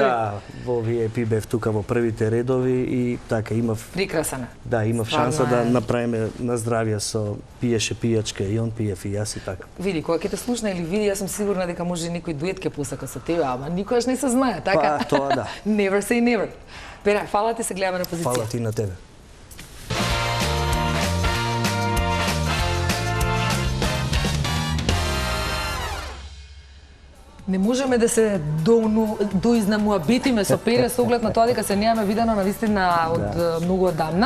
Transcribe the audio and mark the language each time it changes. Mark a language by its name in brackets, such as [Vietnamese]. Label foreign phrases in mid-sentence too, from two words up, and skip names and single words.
[Macedonian] Да, во VIP бев тука во првите редови и така имав прекрасна. Да, имав шанса да направиме на здравје со пиеше пијачка и он пиев и јас и така. Види, кога ќе те слушна или види, јас сум сигурна дека може некој дует ќе пусака со тебе, ама никогаш не се знае, така? Па, тоа да. [English] Never say never. [Macedonian] Пера, фала ти, се гледаме на позиција. Фала ти на тебе. Не можеме да се доизнамуабитиме со Пере со оглед на тоа дека се немаме видено навистина од многу одамна.